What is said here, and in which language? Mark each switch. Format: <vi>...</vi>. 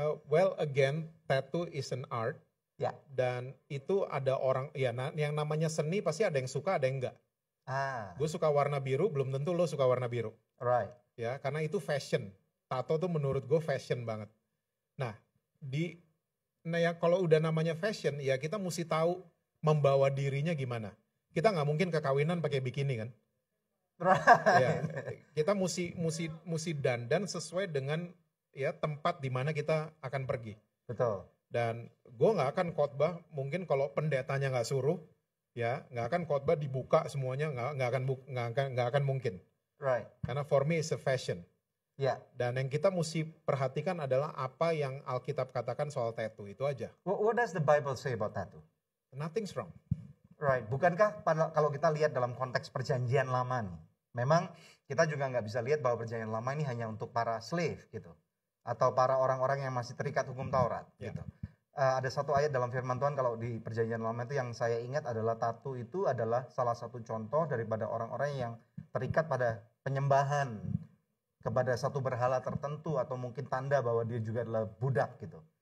<en>Well again, tattoo is an art.</en> <id>Ya. Dan itu ada orang, ya yang namanya seni pasti ada yang suka, ada yang enggak. Gue suka warna biru, belum tentu lo suka warna biru.</id> <en>Right.</en> <id>Ya, karena itu fashion. Tato tuh menurut gue fashion banget. Nah, ya kalau udah namanya fashion, ya kita mesti tahu membawa dirinya gimana. Kita nggak mungkin ke kawinan pakai bikini kan?</id> <en>Right.</en> <id>Ya, kita mesti dandan sesuai dengan ya tempat di mana kita akan pergi. Betul. Dan gue nggak akan khotbah mungkin kalau pendetanya nggak suruh, ya nggak akan khotbah dibuka semuanya, nggak akan mungkin.</id> <en>Right.</en> <id>Karena</id> <en>for me it's a fashion.</en> <id>Ya. Dan yang kita mesti perhatikan adalah apa yang Alkitab katakan soal tattoo, itu aja.</id> <en>What does the Bible say about tattoo? Nothing's wrong. Right.</en> <id>Bukankah kalau kita lihat dalam konteks perjanjian lama nih, memang kita juga nggak bisa lihat bahwa perjanjian lama ini hanya untuk para slave gitu, atau para orang-orang yang masih terikat hukum Taurat gitu. Ada satu ayat dalam firman Tuhan kalau di perjanjian lama itu yang saya ingat adalah tattoo itu adalah salah satu contoh daripada orang-orang yang terikat pada penyembahan kepada satu berhala tertentu atau mungkin tanda bahwa dia juga adalah budak gitu.</id>